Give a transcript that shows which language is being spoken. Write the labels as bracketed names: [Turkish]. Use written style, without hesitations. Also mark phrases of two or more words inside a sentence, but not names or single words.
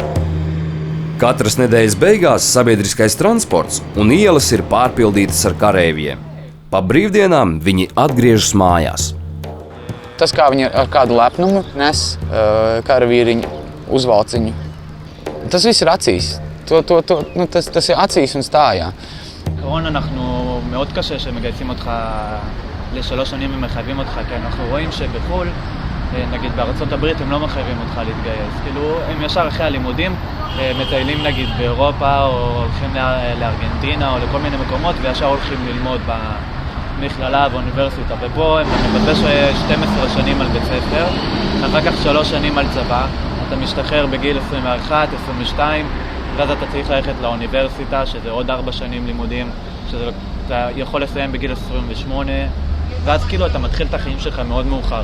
[Latvian] Katras nedēļas beigās sabiedriskais transports un ielas ir pārpildītas ar kareiviem. Pa brīvdienām viņi atgriežas mājās. Tas, kā viņi ar kādu lepnumu nes karavīriņu uzvalciņu, tas viss ir acīs. Tas ir acīs un stājā. [Hebrew] בעיקרון אנחנו מאוד קשה שמגייסים אותך ל3 שנים ומחייבים אותך, כי אנחנו רואים שבחו"ל, נגיד בארצות הברית הם לא מחייבים אותך להתגייס. כאילו הם ישר אחרי הלימודים מטיילים נגיד באירופה או הולכים לארגנטינה או לכל מיני מקומות וישר הולכים ללמוד מכללה ואוניברסיטה, ופה אתה מבזבז 12 שנים על בית ספר, אחר כך 3 שנים על צבא, אתה משתחרר בגיל 21, 22, ואז אתה צריך ללכת לאוניברסיטה, שזה עוד 4 שנים לימודים, שאתה יכול לסיים בגיל 28, ואז כאילו אתה מתחיל את החיים שלך מאוד מאוחר.